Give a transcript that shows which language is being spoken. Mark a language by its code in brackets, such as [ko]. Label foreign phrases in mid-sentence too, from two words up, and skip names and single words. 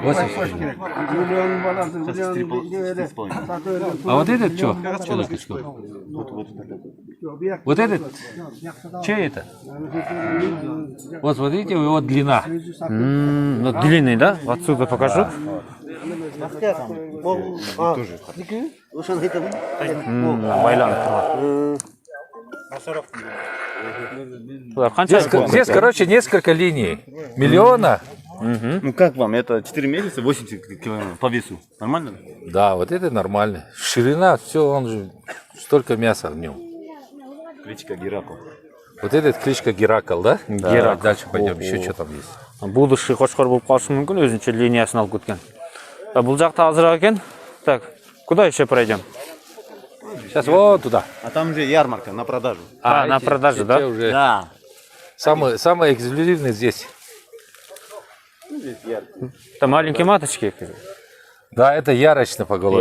[ru] 80 килограмм. Сейчас 4,5. А вот этот что? Что такое? Вот этот? Чей это? Вот смотрите, его длина. Ну, длинный, да? Отсюда покажу. [kk] Байланып тұрған. [ru] Здесь, короче, несколько линий. Миллиона. Ну как вам? Это 4 месяца, 80 килограмм по весу. Нормально? Да, вот это нормально. Ширина, все, он же столько мяса в нем. Кличка Геракл. Вот этот кличка Геракл, да? Да. Геракл. Дальше пойдем, еще что там есть. Будущий [kk] қошқар болып қалшы мүмкін, өзінше линиясын алып кеткен. Бұл жақта азырақ екен. [ru] Так, куда еще пройдем? Сейчас вот туда. А там уже ярмарка на продажу. На эти- продажу, эти да? Уже Да. самые эксклюзивные здесь. Это маленькие маточки. Да, это ярочно по голове